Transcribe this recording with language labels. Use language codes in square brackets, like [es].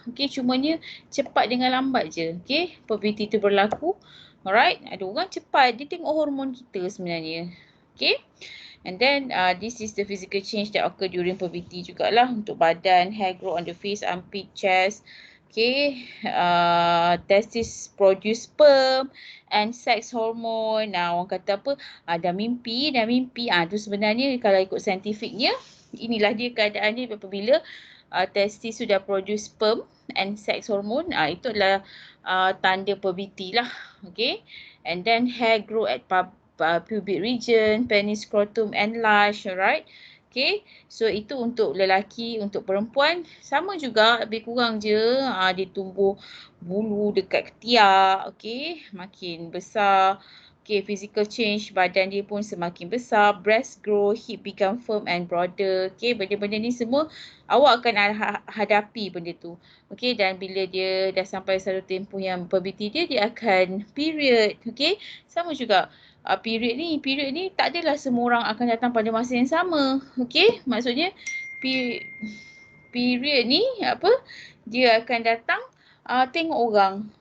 [ms] Okay, cumanya cepat dengan lambat je. Okay, puberty tu berlaku. Alright, ada orang cepat, dia tengok hormon kita sebenarnya. [en] Okay, and then this is the physical change that occur during puberty jugalah. [ms] Untuk badan, [en] hair grow on the face, armpit, chest. Okay, testis produce sperm and sex hormone. [ms] Orang kata apa? Dah mimpi. Tu sebenarnya kalau ikut saintifiknya, inilah dia keadaan dia apabila testis sudah [en] produce sperm and sex hormone. [ms] Itu adalah tanda puberty lah. [en] Okay, and then hair grow at pubic region, penis, scrotum enlarge, alright. [ms] Okay, so itu untuk lelaki, untuk perempuan sama juga, lebih kurang je dia tumbuh bulu dekat ketiak, okay, makin besar. [en] Okay, physical change, [ms] badan dia pun semakin besar, [en] breast grow, hip become firm and broader. [ms] Okay, benda-benda ni semua awak akan hadapi benda tu. Okay, dan bila dia dah sampai satu tempoh yang puberty dia akan period. Okay, sama juga. Period ni tak adalah semua orang akan datang pada masa yang sama. Okey, maksudnya period ni dia akan datang tengok orang.